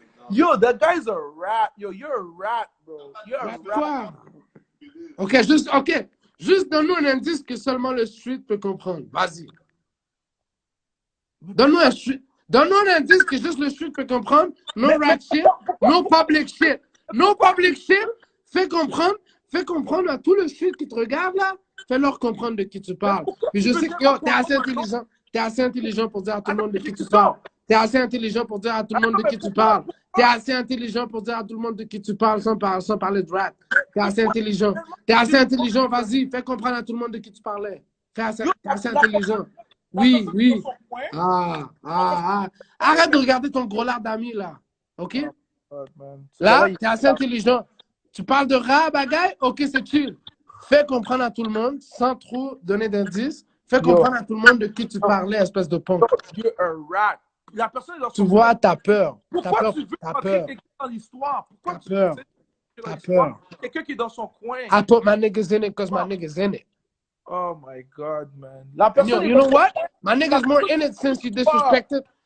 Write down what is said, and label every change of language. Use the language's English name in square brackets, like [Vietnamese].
[English] Yo, that guy's a rat. Yo, you're a rat, bro. You're a rat. [French] Toi. Ok, juste donne-nous un indice que seulement le street peut comprendre. Vas-y. Donne-nous un indice que juste le street peut comprendre. [English] No rat shit, no public shit. No public shit. [French] Fais comprendre à tout le street qui te regarde là. Fais-leur comprendre de qui tu parles. Puis je sais que t'es assez intelligent. T'es assez intelligent pour dire à tout le monde de qui tu parles. T'es assez intelligent pour dire à tout le monde de qui tu parles. T'es assez intelligent pour dire à tout le monde de qui tu parles sans parler de rat. T'es assez intelligent. Vas-y, fais comprendre à tout le monde de qui tu parlais. T'es assez intelligent. Oui. Arrête de regarder ton gros lard d'amis là. OK? Là, t'es assez intelligent. Tu parles de rat, bagaille? OK, c'est chill. Fais comprendre à tout le monde, sans trop donner d'indices. Fais comprendre à tout le monde de qui tu parlais, espèce de punk. [English] You're a rat. [French] La personne est dans Tu vois, t'as peur. Pourquoi tu veux rentrer quelqu'un dans l'histoire? Pourquoi tu veux T'as peur. Quelqu'un qui est dans son coin. [English] I put my niggas in it because my niggas in it. Oh my God, man. [French] La personne [English] You know what? My niggas more in it since you disrespected.